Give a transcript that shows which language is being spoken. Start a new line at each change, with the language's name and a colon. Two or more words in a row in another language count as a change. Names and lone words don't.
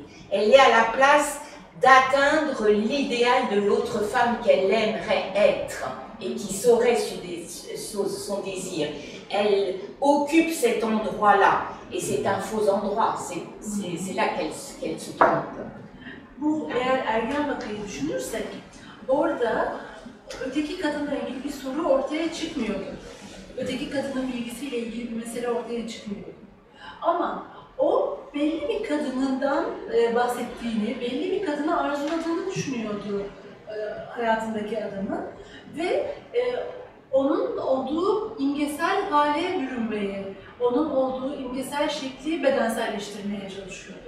French: Elle est à la place d'atteindre l'idéal de l'autre femme qu'elle aimerait être et qui saurait son désir. Elle occupe cet endroit-là et c'est un faux endroit, c'est là qu'elle se trompe.
Turkish: Bu eğer ergen vakayı düşünürsek orada öteki kadınla ilgili bir soru ortaya çıkmıyordu. Öteki kadının bilgisiyle ilgili bir mesele ortaya çıkmıyordu. Ama o belli bir kadınından bahsettiğini, belli bir kadını arzuladığını düşünüyordu hayatındaki adamın ve onun olduğu imgesel hale bürünmeye, onun olduğu imgesel şekli bedenselleştirmeye çalışıyordu.